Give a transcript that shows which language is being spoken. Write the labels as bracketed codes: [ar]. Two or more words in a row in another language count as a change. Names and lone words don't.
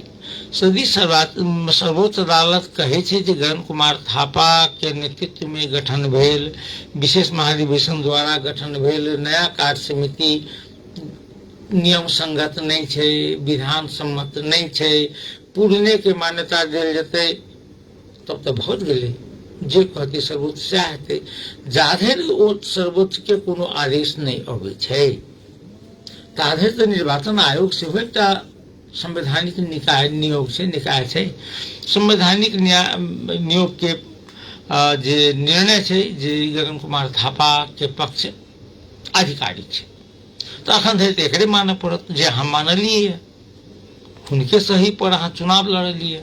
[mai] सदी सर्वोच्च अदालत कहे छै जे गगन कुमार थापा के नेतृत्व में गठन भेल विशेष महाधिवेशन द्वारा गठन भेल नया कार्य समिति नियम संगत नहीं छै, विधान सम्मत नहीं छै, पुरने के मान्यता देल जेतै, तब तो बहुत गेलै। जे कहते सर्वोच्च सएह हेतै, जाधरि ओ सर्वोच्च के कोनो आदेश नहीं अबै छै ताधरि तो निर्वाचन आयोग सेहो एकटा संवैधानिक निकाय नियोग छै, निकाय छै। संवैधानिक नियोग के जे निर्णय छै जे गगन कुमार थापा के पक्ष आधिकारिक छै, तो अखन धरि एकरे मानय पड़त जे हम मानलिए, हुनके सही पर अहाँ चुनाव लड़लिए।